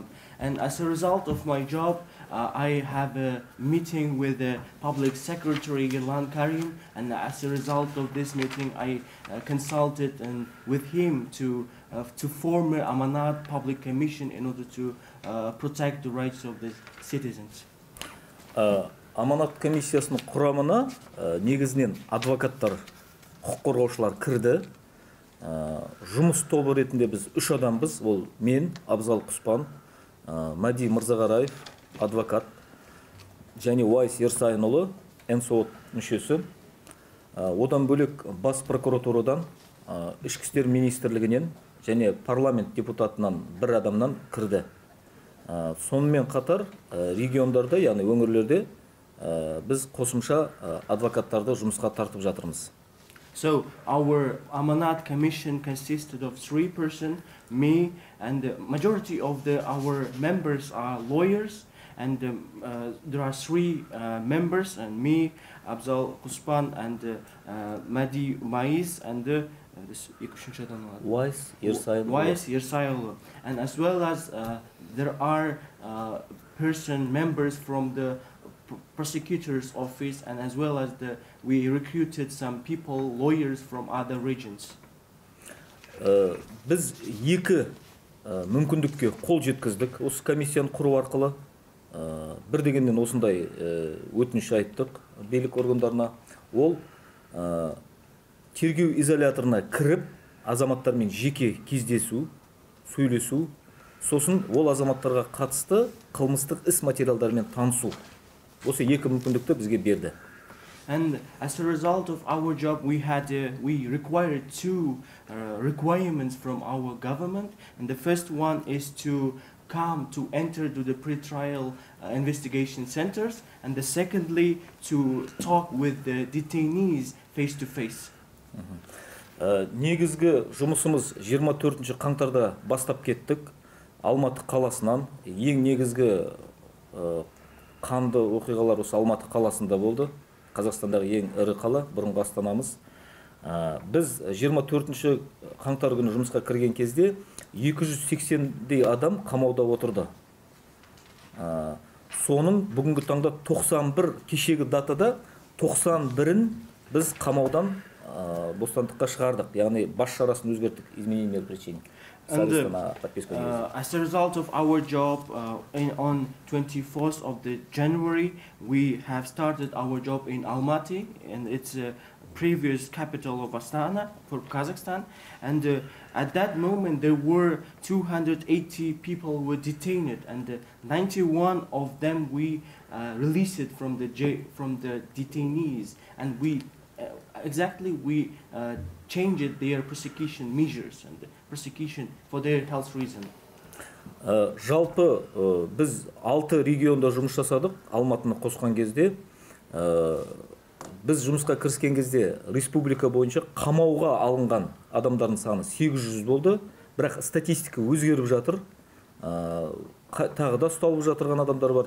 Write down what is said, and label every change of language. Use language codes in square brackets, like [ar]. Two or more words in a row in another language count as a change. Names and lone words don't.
[en] And as a result of my job, I have a meeting with the Public Secretary Ерлан Карин, and as a result of this meeting, I consulted with him to form an Amanat Public Commission in order to protect the rights of the citizens. [kk] Аманат комиссиясының құрамына негізінен адвокаттар, құқық қорғаушылар кірді. Жұмыс тобы ретінде біз 3 адамбыз. Ол мен, Абзал Құспан, Мади Мырзағараев, адвокат, және Уайс Ерсайынұлы, НСО мүшесі. Одан бөлек бас прокуратурадан, ішкі істер министрлігінен және парламент депутатынан бір адамнан кірді. Сонымен қатар региондарда, яғни өңірлерде біз қосымша адвокаттарды жұмысқа тартып жатырмыз. [en] So our Amanat Commission consisted of 3 persons, me, and the majority of our members are lawyers, and there are 3 members, and me, Abzal Kuspan, and Madi Maiz, and Wais Yersayolu. And as well as there are members from the prosecutor's office, and as well as we recruited some people, lawyers from other regions. [kk] Біз 2 мүмкіндікке қол жеткіздік. Осы комиссияны құру арқылы бір дегеннен осындай өтініш айттық билік органдарына. Ол тергеу изоляторына кіріп, азаматтармен жеке кездесу, сөйлесу, сосын ол азаматтарға қатысты қылмыстық іс материалдарымен танысу. Осы 2 мүмкіндікті бізге берді. [en] And as a result of our job, we required 2 requirements from our government. And the first one is to enter to the pre-trial investigation centers, and the secondly to talk with the detainees face to face. [kk] Негізгі жұмысымыз 24 қаңтарда бастап кеттік. Алматы қаласынан. Ең негізгі қанды оқиғалар осы Алматы қаласында болды. Қазақстандағы ең ірі қала, бұрынғы астанамыз. Біз 24 қаңтар күні жұмысқа кірген кезде 280-дей адам қамауда отырды. Соның бүгінгі таңда 91, кешегі датада 91-ін біз қамаудан бостандыққа шығардық, яғни бас шарасын өзгерттік, [ru] изменение причин. [en] And as a result of our job, on 24th of the January, we have started our job in Almaty, and it's a previous capital of Astana for Kazakhstan. And at that moment, there were 280 people were detained, and 91 of them we released from the detainees, and we changed their persecution measures and persecution for their health reason. [kk] Жалпы біз 6 регионда жұмыс жасадық. Алматыны қосқан кезде, біз жұмысқа кіріскен кезде республика бойынша қамауға алынған адамдардың саны 800 болды. Бірақ статистика өзгеріп жатыр. Тағы да ұсталып жатырған адамдар бар.